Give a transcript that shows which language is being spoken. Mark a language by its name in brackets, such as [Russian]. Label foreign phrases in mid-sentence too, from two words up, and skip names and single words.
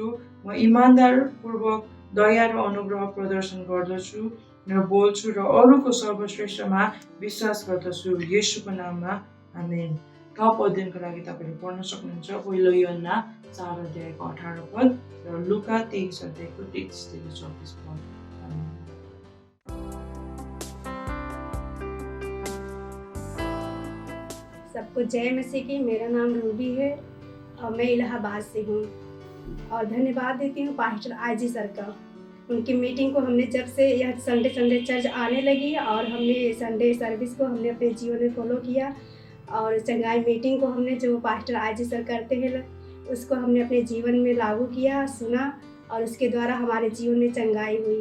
[Nepali] म इमान्दारपूर्वक दया र अनुग्रह प्रदर्शन गर्दछु र बोल्छु र अरूको सर्वश्रेष्ठमा विश्वास गर्दछु। येशूको नाममा आमेन। थप अध्ययनको लागि तपाईँले पढ्न सक्नुहुन्छ पहिलो यूहन्ना 4 अध्यायको 18 पद र लुका 23 अध्यायको 33-34 पद। आमेन। [Hindi] सबको जय मसीह की। मेरा नाम रूबी है और मैं इलाहाबाद से हूँ और धन्यवाद देती हूँ पास्टर आजी सर का। उनकी मीटिंग को हमने जब से यह संडे चर्च आने लगी और हमने संडे सर्विस को हमने अपने जीवन में फॉलो किया और चंगाई मीटिंग को हमने जो पास्टर आजी सर करते हैं उसको हमने अपने जीवन में लागू किया, सुना और उसके द्वारा हमारे जीवन में चंगाई हुई।